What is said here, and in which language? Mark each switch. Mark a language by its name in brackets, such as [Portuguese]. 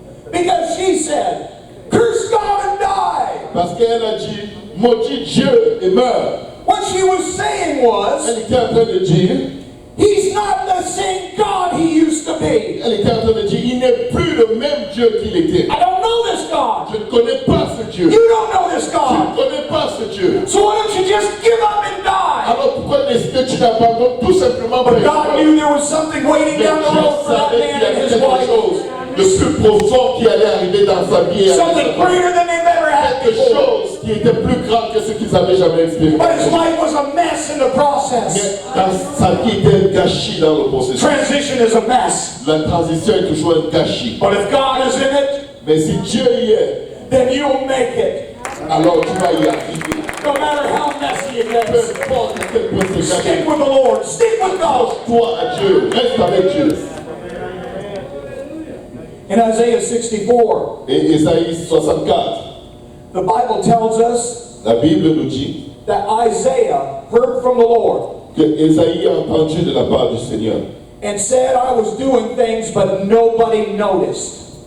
[English] because she said, "Curse God and die." [French] Parce qu'elle a dit, maudit Dieu et meurt. [English] What she was saying was, [French] Elle était en train de dire, [English] He's not the same God He used to be. [French] elle était en train de dire, il n'est plus le même Dieu qu'il était. [English] I don't know this God. [French] Je ne connais pas ce Dieu. [English] You don't know this [French] Je [English] God. [French] ne connais pas ce Dieu. [English] So why don't you just give up and die? [French] Alors pourquoi est-ce que tu n'abandonnes tout simplement [English] But [French] pour [English] God knew there was something waiting [French] Mais [English] down the road [French] Dieu [English] for that [French] savait [English] man [French] qu'il y [English] and [French] avait [English] his [French] quelque [English] wife. [French] chose de plus profond qui allait arriver dans sa vie. [English] Something greater than they've ever had [French] Quelque [English] before. [French] chose qui était plus grand que ce qu'ils avaient jamais expérimenté. [English] But his life was a mess in the process. [French] Mais dans sa vie était un gâchis dans le processus. [English] Transition is a mess. [French] La transition est toujours un gâchis. [English] But if God is in it, [French] Mais si Dieu y est, [English] then you'll make it. [French] alors tu vas y arriver. [English] No matter how messy it [French] Peu [English] gets. [French] importe à quel point c'est [English] Stick [French] gâchis. [English] with the Lord. Stick with God. [French] Toi à Dieu, reste avec Dieu. [English] In Isaiah 64, [French] Et Ésaïe 64, [English] the Bible tells us [French] la Bible nous dit [English] that Isaiah heard from the Lord [French] que Ésaïe a entendu de la part du Seigneur. [English] and said, I was doing things, but nobody noticed.